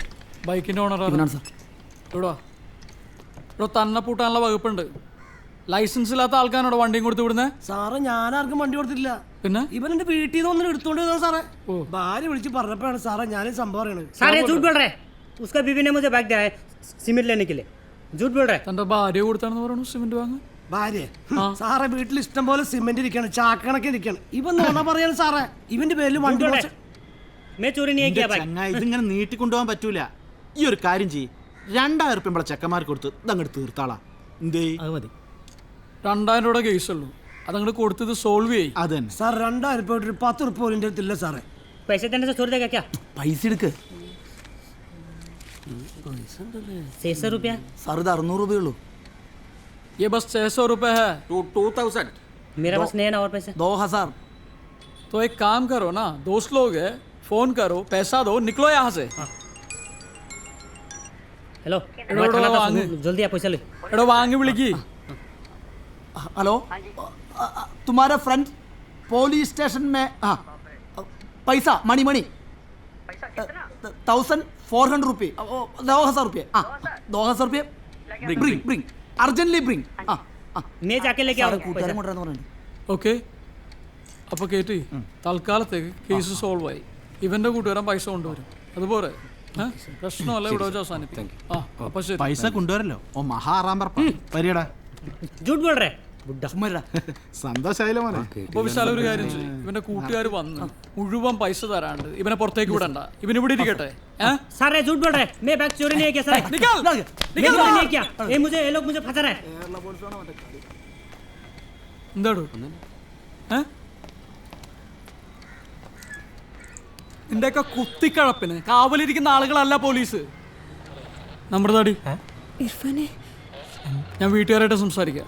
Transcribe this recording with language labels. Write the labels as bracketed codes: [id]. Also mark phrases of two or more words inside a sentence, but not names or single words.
[ml] ബൈക്കിൻ്റെ ഓണറാണ് സാർ. ഇവിടെ തന്നെ പൂട്ടാനുള്ള വകുപ്പുണ്ട്. ലൈസൻസ് ഇല്ലാത്ത ആൾക്കാരോട് വണ്ടിയും കൊടുത്ത് വിടുന്നത്? സാറേ, ഞാനാർക്കും വണ്ടി കൊടുത്തില്ല. പിന്നെ ഇവൻ എന്റെ വീട്ടിൽ നിന്ന് വന്നിട്ട് എടുത്തോണ്ട് വന്നാ സാറേ. ഭാര്യ വിളിച്ച് പറഞ്ഞപ്പോഴാണ് സാറേ ഞാൻ സംഭവം അറിയണത്. [hi] उसका बीवी ने मुझे बाइक दिया है सीमेंट लेने के लिए झूठ बोल रहा है [ml] തന്റെ ഭാര്യ കൊടുത്താണെന്ന് പറയണു സിമെന്റ് വാങ്ങാൻ. ഭാര്യ സാറേ വീട്ടിൽ ഇഷ്ടം പോലെ സിമെന്റ് ഇരിക്കണം, ചാക്കണക്ക് ഇരിക്കണം. ഇവൻ നോണ പറയാണ് സാറേ. ഇവന്റെ പേരിൽ വണ്ടി പോച്ച- [hi] मैं चोरी नहीं किया भाई [ml] ചങ്ങായി ഇതിങ്ങനെ നീട്ടിക്കൊണ്ടുപോകാൻ പറ്റൂല. ഈ ഒരു കാര്യം ചെയ്യ്, 2000 ഉറുപ്പ്യ നമ്മളെ ചെക്കന്മാർക്ക് കൊടുത്ത് ഇതങ്ങോട്ട് തീർത്താളാ. എന്തേ? അത് മതി. 2000 രൂപയുടെ കേസുള്ളൂ, അതങ്ങോട്ട് കൊടുത്തത് സോൾവ് ചെയ്യും. അതന്നെ സാർ 2000 രൂപ 10 ഉറുപ്പ പോലും എൻ്റെ അടുത്തില്ല സാറേ. [hi] पैसे देने से छोड़ देगा क्या [ml] പൈസ എടുക്ക് [hi] 600 रुपया [ml] സാർ ഇത് 600 രൂപയുള്ളൂ. [hi] ये बस 600 रुपये है. 2000 मेरा पास नहीं है ना और पैसे 2000. तो एक काम करो ना, दोस्त लोग है, फोन करो, पैसा दो, निकलो यहाँ से. हेलो [ml] എടോ, എടോ, വാങ്ങ്. [hi] जल्दी आप पैसा ले [ml] എടോ വാങ്ങി വിളിക്ക്. [hi] हेलो तुम्हारा फ्रेंड [en] police station [hi] में हाँ पैसा मनी 1400 रुपये 2000 रुपये 2000 रुपये [en] bring bring urgently bring [hi] मैं जाके लेके [ml] സാറ് [hi] आऊँ [ml] കൂട്ടുകാരൻ കൊണ്ടുവരാന്ന് പറഞ്ഞു. ഓക്കെ, അപ്പോൾ കേട്ടി തൽക്കാലത്തേക്ക് [en] case solve [ml] ആയി. ഇവന്റെ കൂട്ടുകാരൻ പൈസ കൊണ്ടുവരും, അതുപോലെ പ്രശ്നമല്ല ഇവിടെ വെച്ച് അവസാനിപ്പിക്കും. ആ അപ്പോൾ ശരി. പൈസ കൊണ്ടുവരല്ലോ. ഓ മഹാറാമ്പർ പരിയടാ. [hi] झूठ बोल रहे [ml] സന്തോഷായില്ല മോനെ. അപ്പോൾ വിശാല ഒരു കാര്യം ചെയ്യും, ഇവന്റെ കൂട്ടുകാർ വന്ന് മുഴുവൻ പൈസ തരാണ്ട് ഇവനെ പുറത്തേക്ക് വിടണ്ട, ഇവൻ ഇവിടെ ഇരിക്കട്ടെ. [hi] सर झूठ बोल रहे मैं बैग चोरी नहीं किया सर निकल मैं चोरी नहीं किया ये लोग मुझे फंसा रहे हैं [ml] എന്താടോ നിന്റെയൊക്കെ കുത്തിക്കഴപ്പിന് കാവലിരിക്കുന്ന ആളുകളല്ല പോലീസ്. നമ്മുടെ താടി ഇർഫാനെ ഞാൻ വീട്ടുകാരായിട്ട് സംസാരിക്കാം.